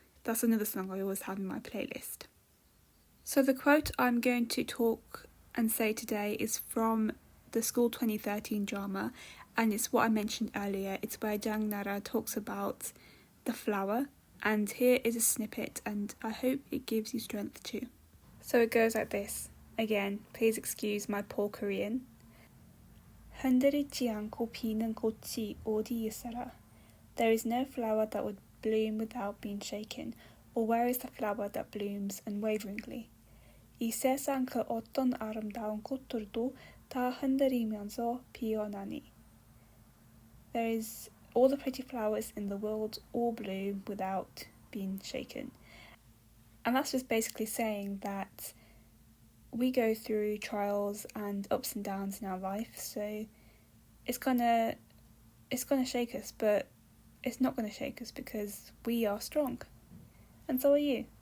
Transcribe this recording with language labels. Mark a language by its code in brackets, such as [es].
[en] That's another song I always have in my playlist. So the quote I'm going to talk and say today is from the School 2013 drama, and it's what I mentioned earlier. It's where Jang Nara talks about the flower, and here is a snippet, and I hope it gives you strength too. So it goes like this. Again, please excuse my poor Korean. [ko] 흔들리지 않고 피는 꽃이 어디 있어라. [en] There is no flower that would bloom without being shaken, or where is the flower that blooms unwaveringly? [ko] 이 세상 그 어떤 아름다운 꽃들도 다 흔들리면서 피어나니. [en] There is all the pretty flowers in the world all bloom without being shaken. And that's just basically saying that we go through trials and ups and downs in our life, so it's gonna shake us, but it's not gonna shake us because we are strong, and so are you.